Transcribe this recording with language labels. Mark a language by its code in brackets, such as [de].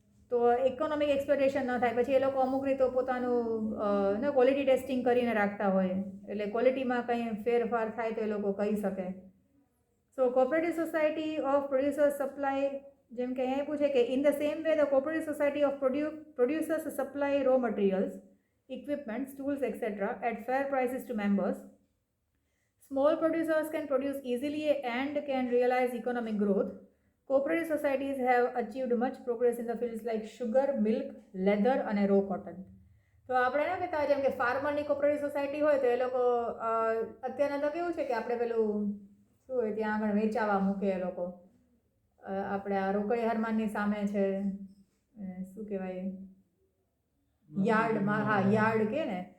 [gu] તો economic exploitation ન થાય. પછી એ લોકો અમુક રીતે પોતાનું ક્વોલિટી ટેસ્ટિંગ કરીને રાખતા હોય, એટલે ક્વોલિટીમાં કંઈ ફેરફાર થાય તો એ લોકો કહી શકે. [en] so cooperative society of producers supply, [gu] જેમ કે અહીંયા પૂછે કે [en] In the same way the cooperative society of producers supply raw materials, equipments, tools, etc. at fair prices to members. Small producers can produce easily and can realize economic growth. Cooperative societies have achieved much progress in the fields like sugar, milk, leather and raw cotton. [gu] તો આપણે ના કહેતા જેમ કે ફાર્મરની cooperative society હોય તો એ લોકો અત્યારના તો કેવું છે કે આપણે પેલું શું હોય ત્યાં આગળ વેચાવા મૂકે એ લોકો. આપણે આ રોકડી હરમાનની સામે છે, શું કહેવાય, યાર્ડમાં, હા યાર્ડ કે ને.